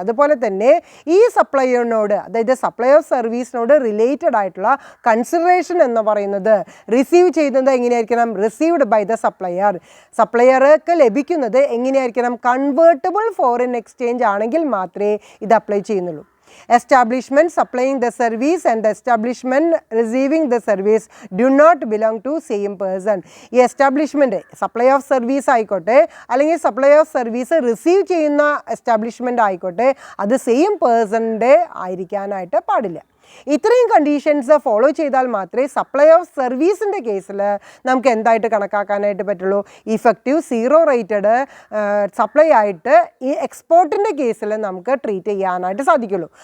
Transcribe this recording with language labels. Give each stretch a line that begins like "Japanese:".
Malayalam: അതുപോലെ തന്നെ ഈ സപ്ലയറിനോട്, അതായത് സപ്ലൈ ഓഫ് സർവീസിനോട് റിലേറ്റഡ് ആയിട്ടുള്ള കൺസിഡറേഷൻ എന്ന് പറയുന്നത് റിസീവ് ചെയ്യുന്നത് എങ്ങനെയായിരിക്കണം?
English: Received by the supplier.
Malayalam: സപ്ലയർക്ക് ലഭിക്കുന്നത് എങ്ങനെയായിരിക്കണം? കൺവേർട്ടബിൾ ഫോറിൻ എക്സ്ചേഞ്ച് ആണെങ്കിൽ മാത്രമേ ഇത് അപ്ലൈ ചെയ്യുന്നുള്ളൂ.
English: Establishment supplying the service and the establishment receiving the service do not belong to same person.
Malayalam: ഈ എസ്റ്റാബ്ലിഷ്മെൻറ്റ് സപ്ലൈ ഓഫ് സർവീസ് ആയിക്കോട്ടെ അല്ലെങ്കിൽ സപ്ലൈ ഓഫ് സർവീസ് റിസീവ് ചെയ്യുന്ന എസ്റ്റാബ്ലിഷ്മെൻ്റ് ആയിക്കോട്ടെ, അത് സെയിം പേഴ്സണിൻ്റെ ആയിരിക്കാനായിട്ട് പാടില്ല. ഇത്രയും കണ്ടീഷൻസ് ഫോളോ ചെയ്താൽ മാത്രമേ സപ്ലൈ ഓഫ് സർവീസിൻ്റെ കേസിൽ നമുക്ക് എന്തായിട്ട് കണക്കാക്കാനായിട്ട് പറ്റുള്ളൂ, ഇഫക്റ്റീവ് സീറോ റേറ്റഡ് സപ്ലൈ ആയിട്ട് ഈ എക്സ്പോർട്ടിൻ്റെ കേസിൽ നമുക്ക് ട്രീറ്റ് ചെയ്യാനായിട്ട് സാധിക്കുള്ളൂ.